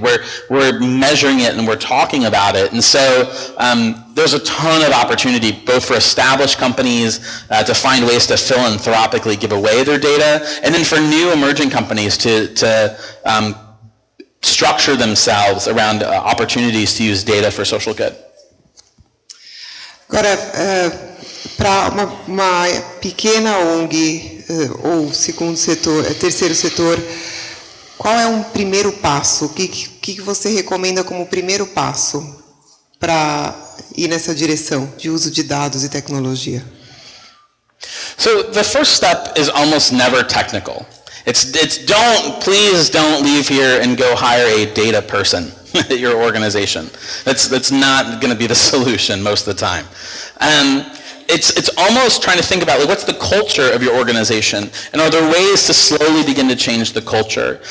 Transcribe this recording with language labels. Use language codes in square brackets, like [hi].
[en] We're measuring it and we're talking about it. And so there's a ton of opportunity both for established companies to find ways to philanthropically give away their data, and then for new emerging companies to structure themselves around opportunities to use data for social good. [pt] Agora, para uma pequena ONG ou segundo setor, terceiro setor, qual é primeiro passo? O que você recomenda como primeiro passo para ir nessa direção de uso de dados e tecnologia? [en] So the first step is almost never technical. It's please don't leave here and go hire a data person at your organization. That's not going to be the solution most of the time. It's almost trying to think about, like, what's the culture of your organization, and are there ways to slowly begin to change the culture?